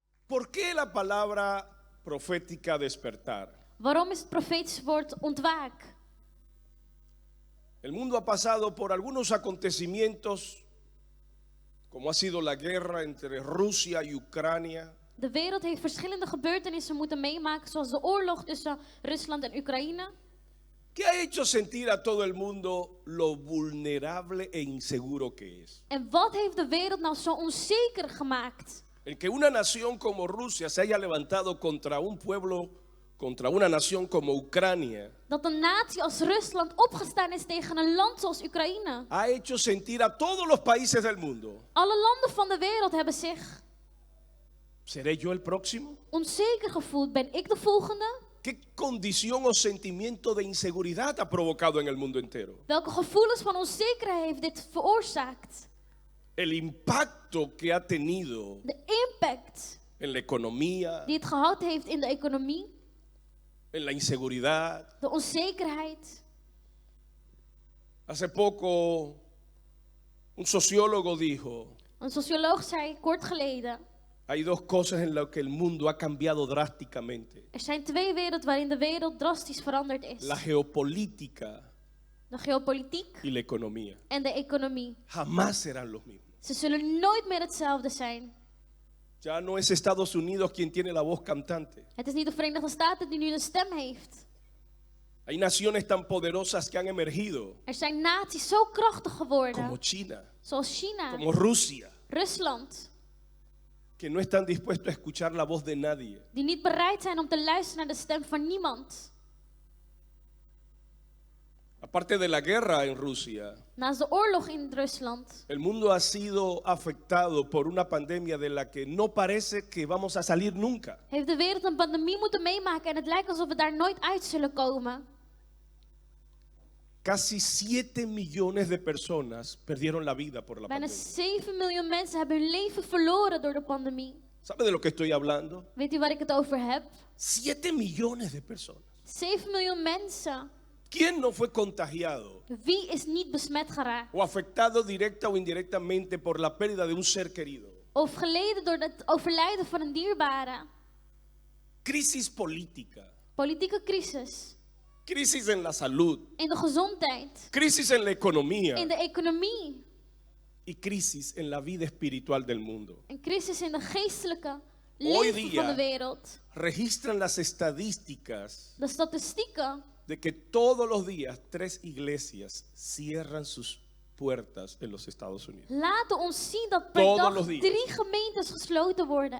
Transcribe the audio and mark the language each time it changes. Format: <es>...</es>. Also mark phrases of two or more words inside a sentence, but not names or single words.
<es>¿Por qué la palabra profética despertar?</es> <nl>Waarom is het profetische woord ontwaak?</nl> <es>El mundo ha pasado por algunos acontecimientos, como ha sido la guerra entre Rusia y Ucrania.</es> <nl>De wereld heeft verschillende gebeurtenissen moeten meemaken, zoals de oorlog tussen Rusland en Oekraïne.</nl> <es>Que ha hecho sentir a todo el mundo lo vulnerable e inseguro que es.</es> <nl>En wat heeft de wereld nou zo onzeker gemaakt?</nl> <es>El que una nación como Rusia se haya levantado contra un pueblo, contra una nación como Ucrania,</es> <nl>Dat een natie als Rusland opgestaan is tegen een land zoals Oekraïne.</nl> <es>ha hecho sentir a todos los países del mundo:</es> <nl>Alle landen van de wereld hebben zich</nl> <es>¿seré yo el próximo?</es> <nl>onzeker gevoeld. Ben ik de volgende?</nl> <es>¿Qué condición o sentimiento de inseguridad ha provocado en el mundo entero?</es> <nl>Welke gevoelens van onzekerheid heeft dit veroorzaakt?</nl> <es>El impacto que ha tenido</es> <nl>De impact</nl> <es>en la economía,</es> <nl>die het gehad heeft in de economie,</nl> <es>en la inseguridad.</es> <nl>de onzekerheid.</nl> <es>Hace poco un sociólogo dijo:</es> <nl>Een socioloog zei kort geleden:</nl> <es>hay dos cosas en las que el mundo ha cambiado drásticamente:</es> <nl>er zijn twee werelden waarin de wereld drastisch veranderd is.</nl> <es>la geopolítica</es> <nl>De geopolitiek</nl> <es>y la economía.</es> <nl>en de economie.</nl> <es>Jamás serán los mismos.</es> <nl>Ze zullen nooit meer hetzelfde zijn.</nl> <es>Ya no es Estados Unidos quien tiene la voz cantante.</es> <nl>Het is niet de Verenigde Staten die nu de stem heeft.</nl> <es>Hay naciones tan poderosas que han emergido,</es> <nl>Er zijn naties zo krachtig geworden,</nl> <es>como China,</es> <nl>zoals China,</nl> <es>como Rusia,</es> <nl>Rusland,</nl> <es>que no están dispuestos a escuchar la voz de nadie.</es> <nl>die niet bereid zijn om te luisteren naar de stem van niemand.</nl> <es>Aparte de la guerra en Rusia,</es> <nl>Naast de oorlog in Rusland</nl> <es>el mundo ha sido afectado por una pandemia de la que no parece que vamos a salir nunca.</es> <nl>heeft de wereld een pandemie moeten meemaken en het lijkt alsof we daar nooit uit zullen komen.</nl> <es>Casi 7 millones de personas perdieron la vida por la</es> <nl>Bijna</nl> <es>pandemia.</es> <nl>7 miljoen mensen hebben hun leven verloren door de pandemie.</nl> <es>¿Sabe de lo que estoy hablando?</es> <nl>Weet u waar ik het over heb?</nl> <es>7 millones de personas.</es> <nl>7 miljoen mensen.</nl> <es>¿Quién no fue contagiado</es> <nl>Wie is niet besmet geraakt?</nl> <es>o afectado directa o indirectamente por la pérdida de un ser querido?</es> <nl>Of geleden door het overlijden van een dierbare?</nl> <es>Crisis política,</es> <nl>Politieke crisis.</nl> <es>crisis en la salud,</es> <nl>In de gezondheid.</nl> <es>crisis en la economía</es> <nl>In de economie.</nl> <es>y crisis en la vida espiritual del mundo.</es> <nl>Een crisis in de geestelijke</nl> <es>Hoy</es> <nl>leven</nl> <es>día</es> <nl>van de wereld.</nl> <es>registran las estadísticas</es> <nl>De statistieken</nl> <es>de que todos los días 3 iglesias cierran sus puertas en los Estados Unidos.</es> <nl>laten ons zien dat per</nl> <es>Todos</es> <nl>dag</nl> <es>los días.</es> <nl>3 gemeentes gesloten worden.</nl>